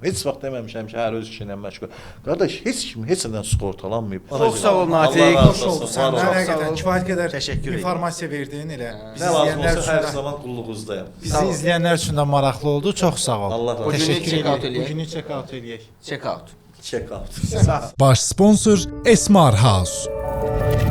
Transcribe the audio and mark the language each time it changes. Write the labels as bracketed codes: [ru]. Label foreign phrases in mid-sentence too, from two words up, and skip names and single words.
[az] Heç vaxt deməmişəm ki, hər öz işi ilə məşğul. Qardaş, heç kim heç nədən sığortalanmayıb. Çox sağ ol Natiq. Allah razı Xoş oldu olsun, səndən. var olsun. Həqiqətən kifayət qədər Təşəkkür edirəm. informasiya verdin elə. Nə lazım olsa hər zaman qulluğunuzdayım. Bizi izləyənlər üçün də maraqlı oldu. Çox sağ ol. Allah razı olsun. Təşəkkür [en] Check out [az] edirəm. eləyək. Bugünü [en] check out [az] eləyək. [en] Check out. Check out. [az] Sağ ol. Baş sponsor Esmar House.